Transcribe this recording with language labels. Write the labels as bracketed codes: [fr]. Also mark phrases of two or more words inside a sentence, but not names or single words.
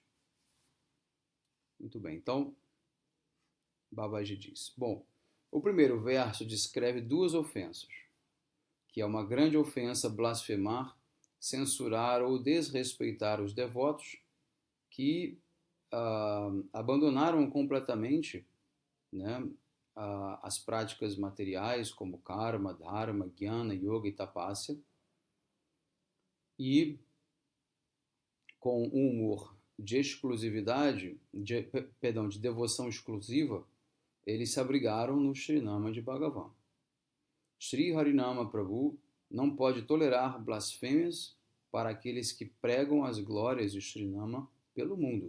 [pt] Muito bem, então Babaji diz, bom, o primeiro verso descreve 2 ofensas, que é uma grande ofensa blasfemar, censurar ou desrespeitar os devotos que abandonaram completamente, né, as práticas materiais como karma, dharma, jnana, yoga e tapasya, e com um humor de exclusividade, de devoção exclusiva, eles se abrigaram no Srinama de Bhagavan. Sri Harinama Prabhu não pode tolerar blasfêmias para aqueles que pregam as glórias de Srinama pelo mundo.